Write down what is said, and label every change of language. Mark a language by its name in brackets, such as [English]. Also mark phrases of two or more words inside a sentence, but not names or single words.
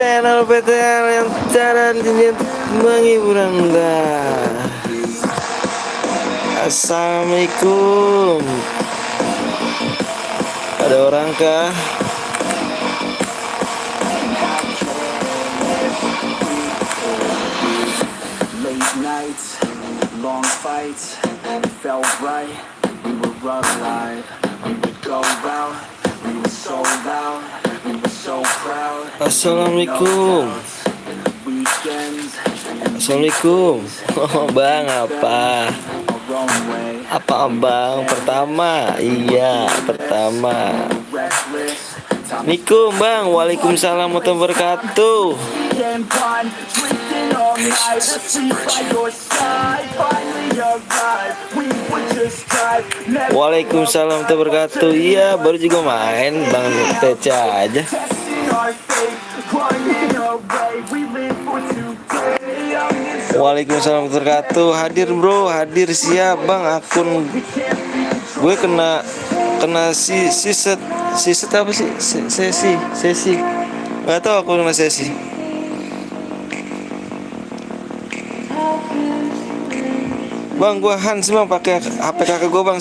[Indonesian] channel PTR yang cara menghibur Anda. Assalamualaikum. Ada orang kah? [English] Late nights, long fights, it felt right. We were alive. We would go out. We were so loud. We were so proud. [Indonesian] Assalamualaikum. Weekends. Assalamualaikum. Oh, bang, apa? Apa abang? Pertama, iya pertama. Assalamualaikum bang. [Arabic] وعليكم السلام ورحمة الله وبركاته. وعليكم السلام ورحمة الله وبركاته. [Indonesian] Iya, baru juga main bang Teca aja. [Arabic] وعليكم السلام ورحمة الله وبركاته. [Indonesian] Hadir bro, hadir siap bang. Akun gue kena siset apa sih? Sesi. Nggak tahu aku kena sesi. Bang, gua Hans bang, pakai HP kakak gua bang.